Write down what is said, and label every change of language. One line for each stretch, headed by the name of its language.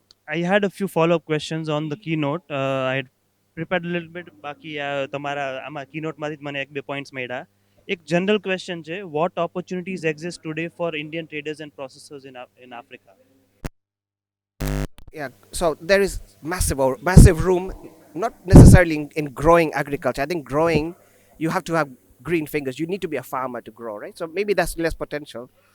English: I had a few follow-up questions on the keynote. I had prepared a little bit.
Gujarati: બાકી તમારા આમાં keynote માંથી જ મને એક બે points મળ્યા. એક general question છે.
English: What opportunities exist today for Indian traders and processors in Africa? Yeah, so there is massive room, not necessarily in growing agriculture. I think growing, you have to have green fingers. You need to be a farmer to grow, right? So maybe that's less potential.